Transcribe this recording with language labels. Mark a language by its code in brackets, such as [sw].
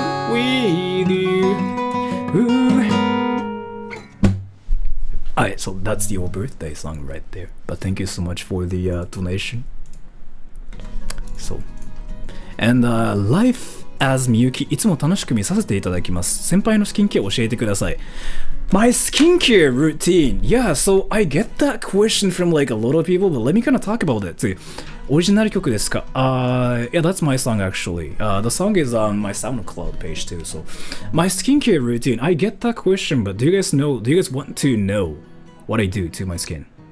[en] With you. Ooh. Alright, so that's your birthday song right there. But thank you so much for the donation. So, and life as Miyuki, [ja] いつも楽しく見させていただきます。先輩のスキンケアを教えてください。 [en] My skincare routine. Yeah, so I get that question from like a lot of people, but let me kind of talk about it too. [ja] オリジナル曲ですか? [en] Yeah, that's my song actually. The song is on my SoundCloud page too. So, my skincare routine. I get that question, but do you guys want to know what I do to my skin?